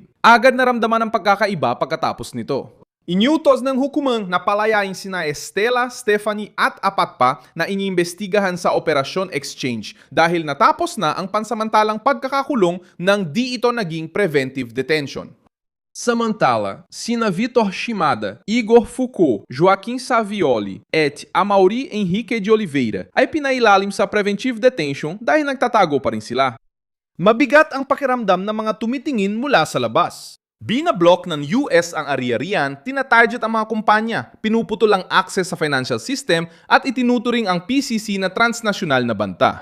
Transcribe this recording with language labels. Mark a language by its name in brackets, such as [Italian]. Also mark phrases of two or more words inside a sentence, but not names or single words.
[Filipino] Agad naramdaman ang pagkakaiba pagkatapos nito. Inyutos ng hukumang na palayain sina Estela, Stephanie at apat pa na iniimbestigahan sa Operasyon Exchange dahil natapos na ang pansamantalang pagkakakulong nang di ito naging [English] preventive detention. [Filipino] Samantala, sina Vitor Shimada, Igor Foucault, Joaquim Savioli et Amaury Henrique de Oliveira ay pinailalim sa [English] preventive detention [Filipino] dahil nagtatago pa rin sila. Mabigat ang pakiramdam ng mga tumitingin mula sa labas. Binablock ng US ang ari-arian, tinatarget ang mga kumpanya, pinuputol ang access sa [English] financial system [Filipino] at itinuturing ang PCC na transnasyonal na banta.